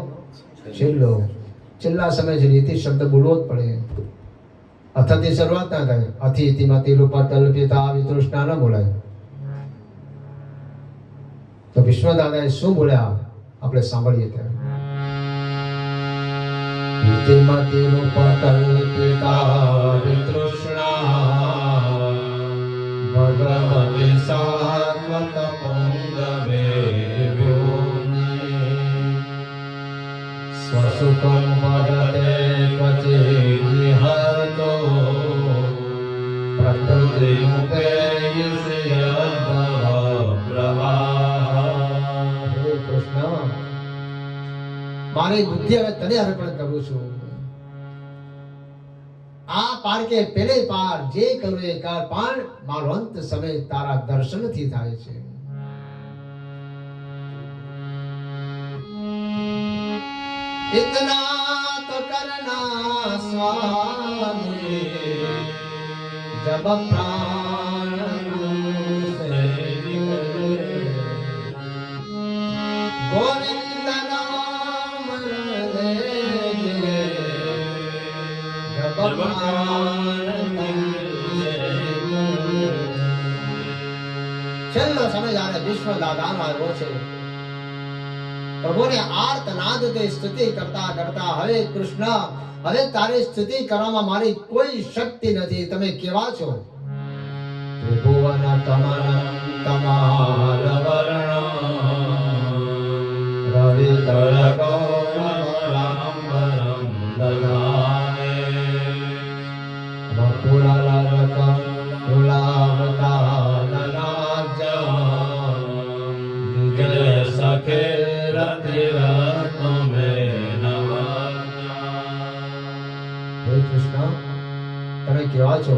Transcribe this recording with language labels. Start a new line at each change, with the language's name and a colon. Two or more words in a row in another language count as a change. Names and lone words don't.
Gujarati: છેલ્લો. છેલ્લા સમય છે, ઇતિ શબ્દ બોલવો જ પડે. અથથી શરૂઆત ના થાય.
Sanskrit: અથી ઇતિમતી રૂપા કલ્પિતા વિતૃષ્ણા
Gujarati: ન બોલાય. તો વિશ્વ દાદાએ શું બોલ્યા આપણે સાંભળીએ ત્યારે.
Sanskrit: इतिमति रूपकल्पिता वितृष्णा भगवति सात्वत पुंगवे व्योम्नि स्वसुखं वदते क्वचिद्विहरतो
Gujarati: કૃષ્ણ, મારી બુદ્ધિ હવે તને અર્પણ કરું છું. આ પાર કે પેલે પાર જે કરું એ કાર પણ મારો અંત સમય તારા દર્શનથી થાય છે.
Hindi: इतना तो करना स्वामी जब प्राण से निकले, गोविंद नाम लेंगे जब प्राण से निकले.
Gujarati: છેલ્લો સમય જ્યારે વિશ્વ દાદાનો આવ્યો છે, પ્રભુને આર્તનાદથી સ્તુતિ કરતા કરતા હવે કૃષ્ણ, હવે તારી સ્તુતિ કરવામાં મારી કોઈ શક્તિ નથી. તમે કેવા છો?
Sanskrit: ત્રિભુવન કમલ કમાલ વર્ણ રવિ દળ ગૌરંબરમ દદાને વપુરલકમ ગુલાબદાનનાજ્યમ વિજય સખે
Gujarati: તમે કેવા છો?